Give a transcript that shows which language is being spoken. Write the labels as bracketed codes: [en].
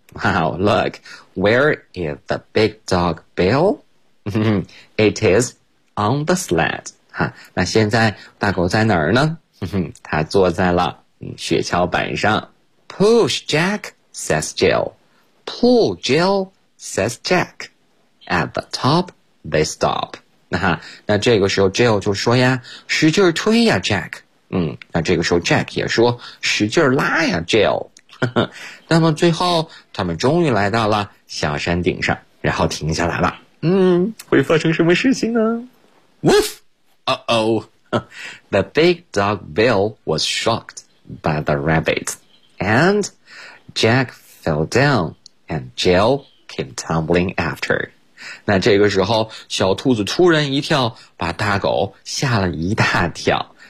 [en] Wow, look, where is the big dog Bill? It is on the sled. [zh] 哈，那现在大狗在哪儿呢？他坐在了雪橇板上。 [en] Push Jack, says Jill. Pull Jill, says Jack. At the top, they stop. [zh] 那这个时候 Jill 就说呀，使劲推呀 Jack。那这个时候 Jack 也说，使劲拉呀 Jill。那么最后他们终于来到了小山顶上，然后停下来了。会发生什么事情呢？ [en] Woof! Uh-oh! The big dog Bill was shocked by the rabbit. And Jack fell down and Jill came tumbling after. [zh] 那这个时候小兔子突然一跳，把大狗吓了一大跳。